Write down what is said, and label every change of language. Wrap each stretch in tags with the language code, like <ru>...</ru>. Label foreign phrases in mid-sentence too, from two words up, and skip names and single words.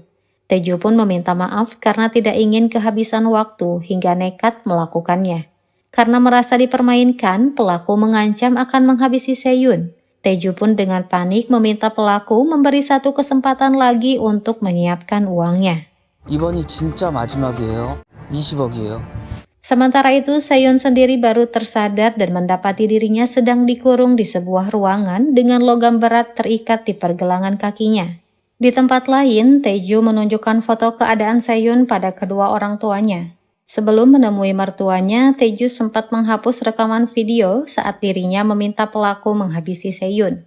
<id>Taeju pun meminta maaf karena tidak ingin kehabisan waktu hingga nekat melakukannya. Karena merasa dipermainkan, pelaku mengancam akan menghabisi Seyun. Taeju pun dengan panik meminta pelaku memberi 1 kesempatan lagi untuk menyiapkan uangnya.</id> <ko>이번이 진짜 마지막이에요. 20억이에요.</ko> <id>Sementara itu, Seyun sendiri baru tersadar dan mendapati dirinya sedang dikurung di sebuah ruangan dengan logam berat terikat di pergelangan kakinya. Di tempat lain, Taeju menunjukkan foto keadaan Seyun pada kedua orang tuanya. Sebelum menemui mertuanya, Taeju sempat menghapus rekaman video saat dirinya meminta pelaku menghabisi Seyun.</id>